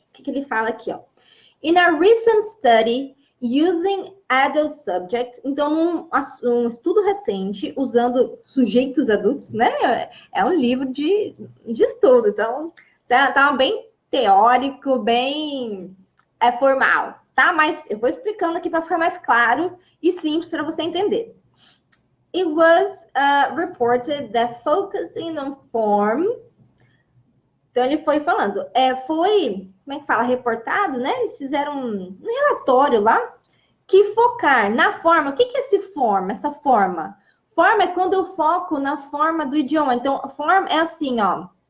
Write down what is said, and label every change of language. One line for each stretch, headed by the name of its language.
Portuguese: O que ele fala aqui, ó?
English: In a recent study using adult subjects,
Portuguese: então um estudo recente usando sujeitos adultos, né? É um livro de estudo, então tá bem teórico, bem formal, tá? Mas eu vou explicando aqui para ficar mais claro e simples para você entender.
English: It was reported that focusing on form...
Portuguese: Então, ele foi falando, como é que fala? Reportado, né? Eles fizeram um relatório lá, que focar na forma... O que é esse forma? Essa forma? Forma é quando eu foco na forma do idioma. Então, a forma é assim, ó.